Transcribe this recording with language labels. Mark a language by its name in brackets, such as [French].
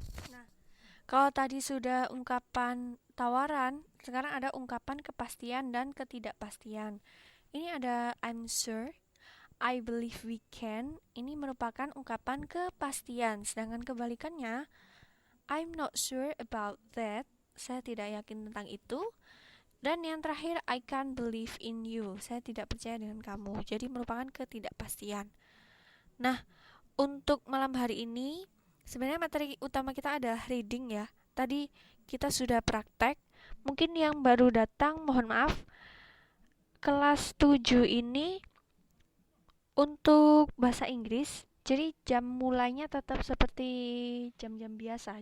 [Indonesian] Nah, kalau tadi sudah ungkapan tawaran, sekarang ada ungkapan kepastian dan ketidakpastian. Ini ada [English] I'm sure, I believe we can. [Indonesian] Ini merupakan ungkapan kepastian. Sedangkan kebalikannya, [English] I'm not sure about that. [Indonesian] Saya tidak yakin tentang itu. Dan yang terakhir, [English] I can't believe in you. [Indonesian] Saya tidak percaya dengan kamu. Jadi merupakan ketidakpastian. Nah, untuk malam hari ini, sebenarnya materi utama kita adalah reading ya. Tadi kita sudah praktek. Mungkin yang baru datang, mohon maaf. Kelas 7 ini untuk bahasa Inggris, jadi jam mulainya tetap seperti jam-jam biasa.